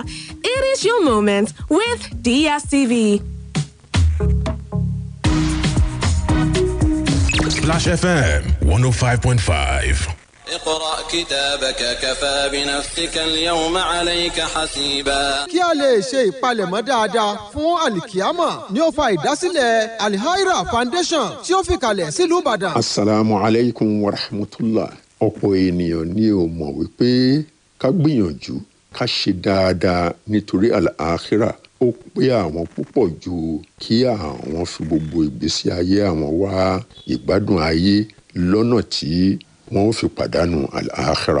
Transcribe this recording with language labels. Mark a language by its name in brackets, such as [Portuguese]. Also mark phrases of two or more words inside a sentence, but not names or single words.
[English] It is your moment with DSTV. Splash FM 105.5. [Arabic] اقرأ كتابك كفى بنفسك اليوم عليك حسيبا. [Yoruba] kí a lè ṣe ìpalẹ̀mọ́ dáadáa fún alikiyama ni ó fa ìdásílẹ̀ Al-Haira Foundation tí ó fi kalẹ̀ sílùú Ìbàdàn. [Arabic] السلام عليكم ورحمة الله. [Yoruba] Ọ̀pọ̀ ènìyàn ni ò mọ̀ wípé ká gbìyànjú ká ṣe dáadáa nítorí Al-Akhirah ó pé àwọn púpọ̀ ju kí àwọn fi gbogbo ìgbésí ayé àwọn wá ìgbádùn ayé lọ́nà tí wọ́n fi pàdánù Al-Akhirah.